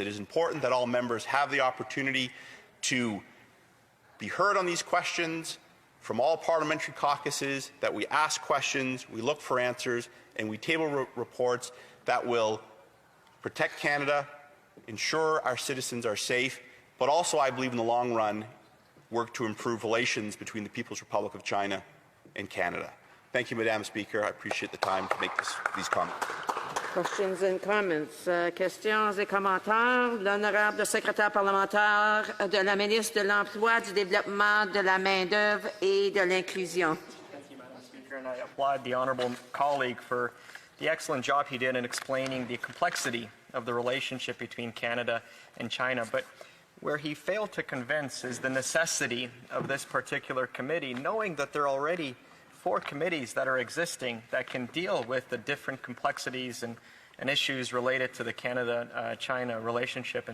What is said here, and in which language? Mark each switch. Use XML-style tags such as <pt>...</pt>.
<en>It is important that all members have the opportunity to be heard on these questions from all parliamentary caucuses, that we ask questions, we look for answers, and we table reports that will protect Canada, ensure our citizens are safe, but also, I believe, in the long run, work to improve relations between the People's Republic of China and Canada. Thank you, Madam Speaker. I appreciate the time to make these comments. Questions and comments.</en> <fr>Questions et commentaires. L'honorable secrétaire parlementaire de la ministre de l'Emploi, du Développement, de la Main-d'œuvre et de l'Inclusion.</fr> <en>Thank you, Madam Speaker, and I applaud the honourable colleague for the excellent job he did in explaining the complexity of the relationship between Canada and China. But where he failed to convince is the necessity of this particular committee, knowing that there are already 4 committees that are existing that can deal with the different complexities and issues related to the Canada-China relationship.</en>